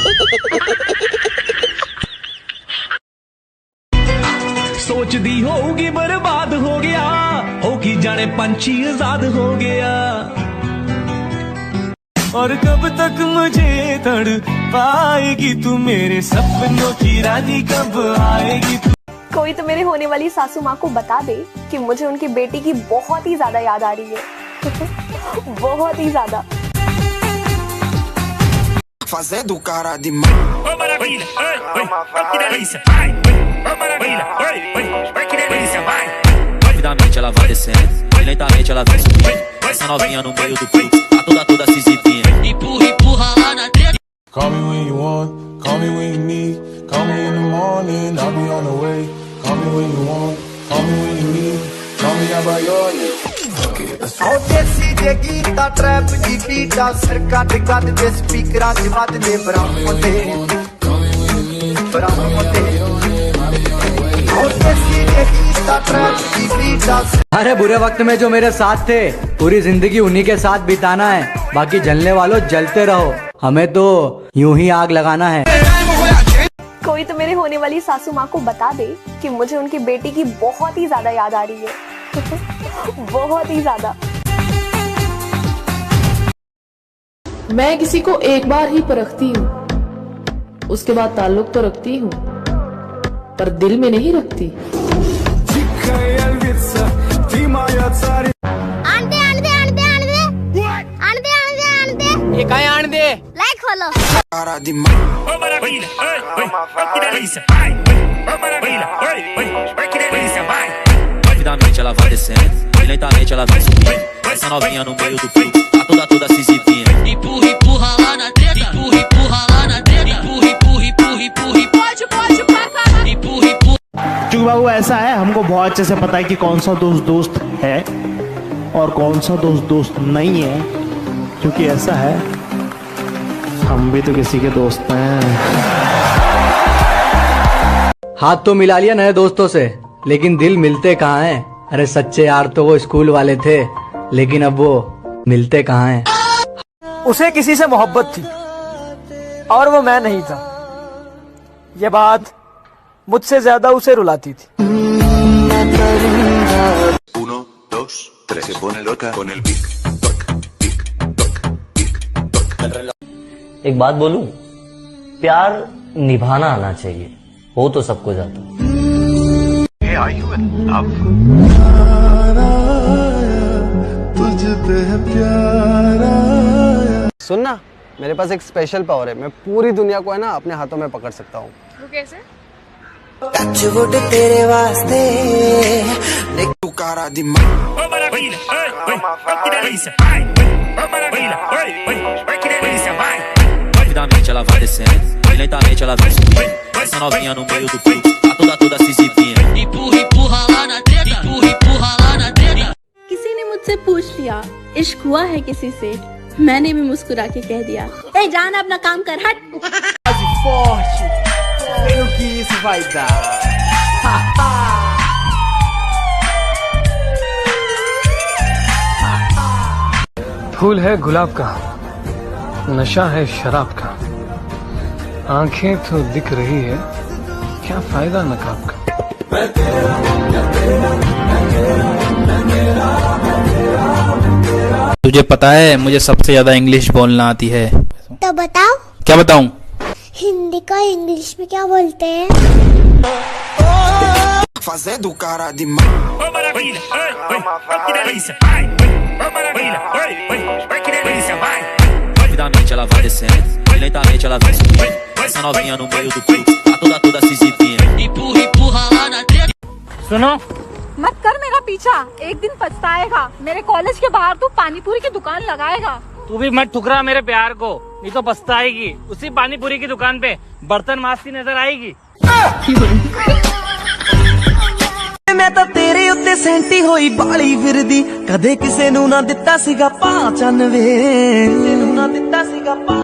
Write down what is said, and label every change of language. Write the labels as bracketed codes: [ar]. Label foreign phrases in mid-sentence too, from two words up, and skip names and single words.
[hi] सोच दी होगी बर्बाद हो गया, होगी जाने पंछी आजाद हो गया, और कब तक मुझे तड़ पाएगी तू, मेरे सपनों की रानी कब आएगी तू। कोई तो मेरे होने वाली सासू माँ को बता दे कि मुझे उनकी बेटी की बहुत ही ज्यादा याद आ रही है। बहुत ही ज्यादा। [pt] Fazendo cara de Ô maravilha, que delícia, vai, ô maravilha, oi, que delícia, vai. Rapidamente ela vai descendo, e lentamente ela vai subindo. Essa novinha no meio do fluxo, a toda se exibindo. Empurra, empurra lá na treta. [en] Call me when you want, call me when you need. Call me in the morning, I'll be on the way. Call me when you want, call me when you need. Call me out by your name. [pa] ਦੇਸੀ ਦੇ ਗੀਤਾ ਟਰੈਪ ਦੀ ਬੀਟਾ ਸਿਰ ਕੱਟ ਕੱਟ ਦੇ ਸਪੀਕਰਾਂ 'ਚ ਵੱਜਦੇ ਬਰਾਮਦੇ ਦੇਸੀ ਦੇ ਗੀਤਾ ਟਰੈਪ ਦੀ ਬੀਟਾ। [hi] अरे बुरे वक्त में जो मेरे साथ थे, पूरी जिंदगी उन्हीं के साथ बिताना है, बाकी जलने वालों जलते रहो, हमें तो यूं ही आग लगाना है। कोई तो मेरे होने वाली सासू माँ को बता दे कि मुझे उनकी बेटी की बहुत ही ज्यादा याद आ रही है। बहुत ही ज्यादा। मैं किसी को एक बार ही परखती हूँ, उसके बाद ताल्लुक तो रखती हूँ, पर दिल में नहीं रखती। ये काय आन दे, लाइक खोलो। [pt] cara de Ô maravilha, que delícia, vai, ô maravilha, que delícia, vai. Rapidamente ela vai descendo, e lentamente ela vai subindo. Essa novinha no meio do fluxo, a toda se exibindo. Empurra, empurra lá na treta, empurra, empurra lá na treta, empurra, empurra, empurra, empurra, pode, empurra, empurra। [hi] क्योंकि बाबू ऐसा है, हमको बहुत अच्छे से पता है कि कौन सा दोस्त दोस्त है और कौन सा दोस्त दोस्त नहीं है, क्योंकि ऐसा है हम भी तो किसी के दोस्त हैं। हाथ तो मिला लिया नए दोस्तों से, लेकिन दिल मिलते कहाँ हैं? अरे सच्चे यार तो वो स्कूल वाले थे, लेकिन अब वो मिलते कहाँ हैं? उसे किसी से मोहब्बत थी और वो मैं नहीं था, ये बात मुझसे ज्यादा उसे रुलाती थी। [es] 1, 2, 3, se pone loca con el pic. [hi] एक बात बोलूं, प्यार निभाना आना चाहिए, हो तो सब कुछ आता। सुनना, मेरे पास एक [en] special power [hi] है, मैं पूरी दुनिया को है ना अपने हाथों में पकड़ सकता हूँ। वो कैसे? टचवुड तेरे वास्ते तू [pt] cara de Ô maravilha, que delícia, vai, ô maravilha, que delícia, vai. Rapidamente ela vai descendo, e lentamente ela vai subindo. Essa novinha no meio do fluxo, a toda se exibindo. Empurra, empurra lá na treta, empurra, empurra lá na treta. [hi] किसी ने मुझसे पूछ लिया इश्क हुआ है किसी से, मैंने भी मुस्कुरा के कह दिया, ए जान अपना काम कर, हट। [pt] Forte, o que isso vai dar? [hi] फूल है गुलाब का, नशा है शराब का, आंखें तो दिख रही है, क्या फायदा नकाब का। तुझे पता है मुझे सबसे ज्यादा इंग्लिश बोलना आती है। तो बताओ। क्या बताऊं? हिंदी का इंग्लिश में क्या बोलते हैं? [pt] fazendo cara de Ô maravilha, que delícia, vai, ô maravilha, que delícia, vai. Rapidamente ela vai descendo, e lentamente ela vai subindo. Essa novinha no meio do fluxo, a toda [hi] सुनो, मत कर मेरा पीछा, एक दिन पछताएगा। मेरे कॉलेज के बाहर तू पानीपुरी की दुकान लगाएगा। तू भी मत ठुकरा मेरे प्यार को, नहीं तो पछताएगी। उसी पानीपुरी की दुकान पे बर्तन माजती नजर आएगी। [pa] ਮੈਂ ਤਾਂ ਤੇਰੇ ਉੱਤੇ ਸੈਂਟੀ ਹੋਈ ਬਾਲੀ ਫਿਰਦੀ, ਕਦੇ ਕਿਸੇ ਨੂੰ ਨਾ ਦਿੱਤਾ ਸੀਗਾ 95।